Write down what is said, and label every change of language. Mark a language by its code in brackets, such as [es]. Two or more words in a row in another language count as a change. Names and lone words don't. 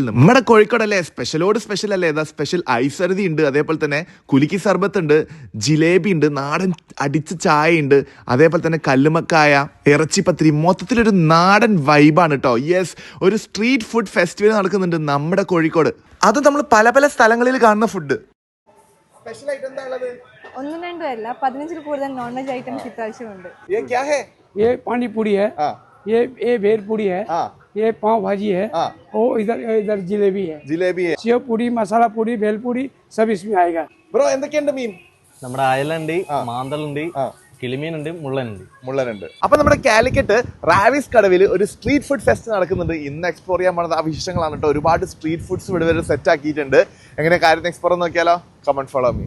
[ml] നമ്മുടെ കോഴിക്കോടല്ലേ സ്പെഷ്യലോട് സ്പെഷ്യൽ അല്ലേ? ഏതാ സ്പെഷ്യൽ ഐസറുതി ഉണ്ട്, അതേപോലെ തന്നെ കുലുക്കി സർബത്ത് ഉണ്ട്, ജിലേബി ഉണ്ട്, നാടൻ അടിച്ച ചായ ഉണ്ട്, അതേപോലെ തന്നെ കല്ലുമക്കായ, ഇറച്ചിപ്പത്തിരി, മൊത്തത്തിലൊരു നാടൻ വൈബാണ് കേട്ടോ. യെസ്, ഒരു [en] street food festival [ml] നടക്കുന്നുണ്ട് നമ്മുടെ കോഴിക്കോട്. അത് നമ്മൾ പല പല സ്ഥലങ്ങളിൽ കാണുന്ന ഫുഡ്. സ്പെഷ്യൽ ആയിട്ട് എന്താ ഉള്ളത്? ഒന്നും രണ്ടും അല്ല, 15 കൂടുതൽ [en] non veg items [ml] ഇപ്രാവശ്യമുണ്ട്. [hi] ये पानी पूरी है, ये भेल पूरी है, ये पाव भाजी है, और इधर जिलेबी है, सेव पूरी, मसाला पूरी, भेल पूरी सब इसमें आएगा. [ml] ബ്രോ എന്തൊക്കെയുണ്ട് മീൻ? നമ്മുടെ അയലുണ്ട്, മാന്തളുണ്ട്, കിളിമീനുണ്ട്, മുള്ളനുണ്ട്. അപ്പൊ നമ്മുടെ കാലിക്കറ്റ് റാവിസ് കടവിൽ ഒരു [en] street food fest [ml] നടക്കുന്നുണ്ട്. ഇന്ന് എക്സ്പ്ലോർ ചെയ്യാൻ പോകുന്നത് ആ വിശേഷങ്ങളാണ് കേട്ടോ. ഒരുപാട് [en] street foods [ml] ഇവിടെ വരെ സെറ്റ് ആക്കിയിട്ടുണ്ട്. എങ്ങനെ കാര്യം എക്സ്പ്ലോർ നോക്കിയാലോ? [en] comment follow me.